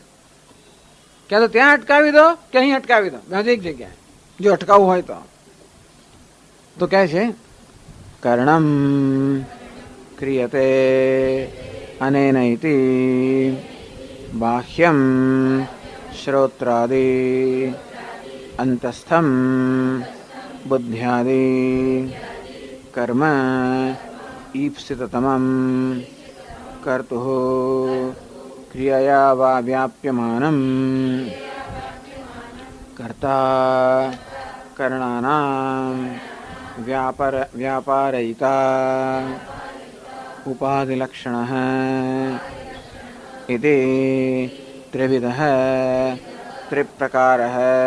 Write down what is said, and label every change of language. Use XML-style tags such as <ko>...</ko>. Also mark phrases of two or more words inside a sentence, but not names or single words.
<gu>ક્યાં તો ત્યાં અટકાવી દો કે અહીં અટકાવી દો, બે એક જગ્યાએ જો અટકાવવું હોય તો કહે છે</gu> <sa>कर्णम क्रियते अनेन इति बाह्यम श्रोत्रादि अन्तस्थम बुद्ध्यादि કર્મ ईप्सिततमं कर्तुः क्रियया वा व्याप्यमानं कर्ता करणानां व्यापारयिता उपाधिलक्षणः इति त्रिविधः त्रिप्रकारः</sa>